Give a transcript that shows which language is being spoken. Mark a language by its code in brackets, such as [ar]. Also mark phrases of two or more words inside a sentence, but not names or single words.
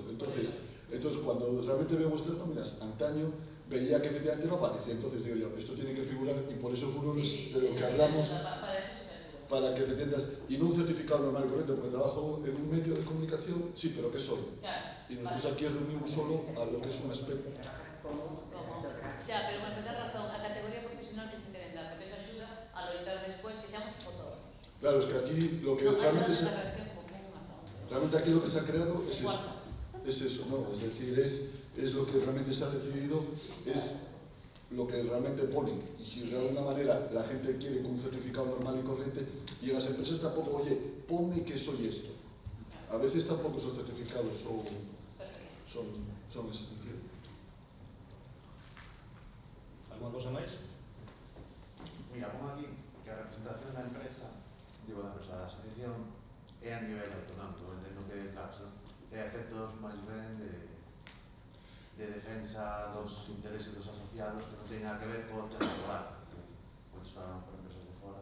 [es] Entonces cuando realmente veo vuestras nóminas, antaño veía que efectivamente no aparecía. Entonces digo yo, esto tiene que figurar y por eso fue uno de lo que hablamos. Para que entiendas, y no un certificado normal y correcto, porque trabajo en un medio de comunicación, sí, pero ¿qué soy? Y nosotros aquí reunimos solo a lo que es un aspecto. [gl] Xa, pero me da razón, a categoría profesional que se queren dar, porque eso axuda a loitar despois que seamos fotógrafos. [es] Claro, es que aquí lo que realmente aquí lo que se ha creado es eso, ¿no? Es decir, es lo que realmente se ha decidido, es lo que realmente pone, y si de alguna manera la gente quiere con un certificado normal y corriente, y en las empresas tampoco, oye, ponme que soy esto. A veces tampoco son certificados, son ese sentido. [gl] Alguna cosa máis? [es] Mira, pongo aquí [gl] que a representación da empresa, da asociación, é a nivel autonómico, entendo que, claro, é a efectos máis ben de defensa dos intereses dos asociados que non ten nada que ver con o tema laboral, porque son por empresas de fora.